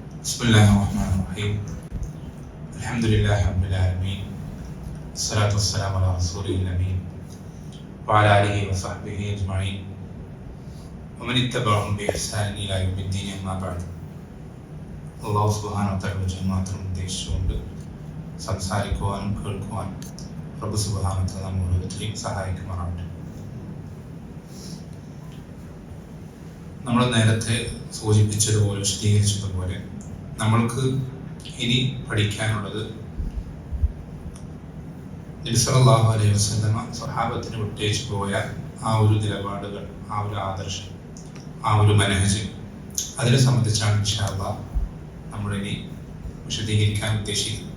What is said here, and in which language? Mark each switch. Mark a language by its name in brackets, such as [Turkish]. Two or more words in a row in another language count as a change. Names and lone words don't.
[Arabic] بسم الله الرحمن الرحيم الحمد لله رب العالمين الصلاة والسلام على رسوله الأمين وعلى آله وصحبه أجمعين ومن اتبعهم بإحسان إلى يوم الدين أما بعد الله سبحانه وتعالى [Malayalam] മാത്രം ഉദ്ദേശിച്ചുകൊണ്ട് സംസാരിക്കുവാനും കേൾക്കുവാനും റബ്ബ് [Arabic] سبحانه وتعالى [Malayalam] നമ്മെ ഓരോരുത്തരെയും സഹായിക്കുമാറാവട്ടെ. നമ്മൾ നേരത്തെ സൂചിപ്പിച്ചതുപോലെ വിശദീകരിച്ചതുപോലെ നമ്മൾക്ക് ഇനി പഠിക്കാനുള്ളത് നബി [Arabic] صلى الله عليه وسلم [Malayalam] സ്വഹാബത്തിന് വിട്ടേച്ചു പോയ ആ ഒരു നിലപാടുകൾ, ആ ഒരു ആദർശം, ആ ഒരു മനഹജ്, അതിനെ സംബന്ധിച്ചാണ് [Arabic] إن شاء الله [Malayalam] നമ്മളിനി വിശദീകരിക്കാൻ ഉദ്ദേശിക്കുന്നത്.